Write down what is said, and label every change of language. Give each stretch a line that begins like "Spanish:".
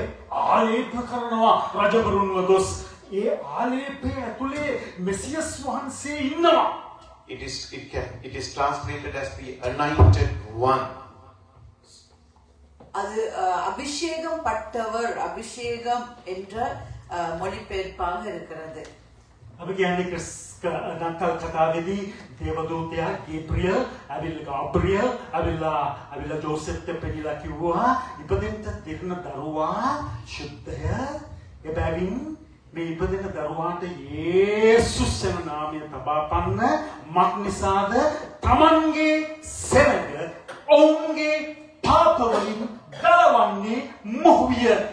Sinhala: ආලේප කරනවා රජවරුන්ව ගොස් ඒ ආලේපය ඇතුලේ මෙසියස් වහන්සේ ඉන්නවා.
English: It is translated as the anointed one.
Tamil: அது அபிஷேகம் பட்டவர், அபிஷேகம் என்ற மொழிபெயர்ப்பாக இருக்கிறது.
Sinhala: අපි කියන්නේ නත්තල් කතාවේදී දේවදූතයා ගේබ්‍රියල් ඇවිල්ලා ජෝසෙෆ්ට පෙන්නලා කිව්වා ඉපදෙන්න දෙන්න දරුවා ශුද්ධය එබැවින් මේ ඉපදෙන දරුවාට යේසුස් යන නාමය තබාපන්න මක් නිසාද තමන්ගේ සෙනඟ ඔවුන්ගේ පාපවලින් ගලවන්නේ මොහුය.